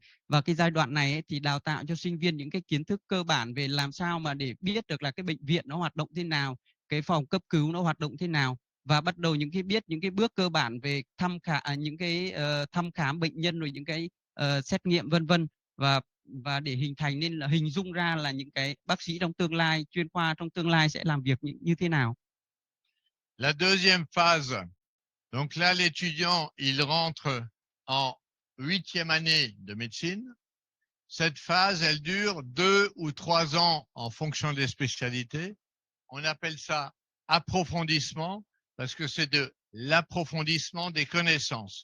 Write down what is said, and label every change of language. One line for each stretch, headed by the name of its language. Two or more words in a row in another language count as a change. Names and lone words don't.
Vietnamese: Và cái giai đoạn này ấy, thì đào tạo cho sinh viên những cái kiến thức cơ bản về làm sao mà để biết được là cái bệnh viện nó hoạt động thế nào, cái phòng cấp cứu nó hoạt động thế nào, và bắt đầu biết những cái bước cơ bản về thăm khám bệnh nhân, rồi những cái xét nghiệm vân vân, và để hình thành nên là hình dung ra là những cái bác sĩ trong tương lai, chuyên khoa trong tương lai sẽ làm việc như thế nào.
French: La deuxième phase, donc là l'étudiant il rentre en 8e année de médecine. Cette phase elle dure 2 ou 3 ans en fonction des spécialités. On appelle ça approfondissement parce que c'est de l'approfondissement des connaissances.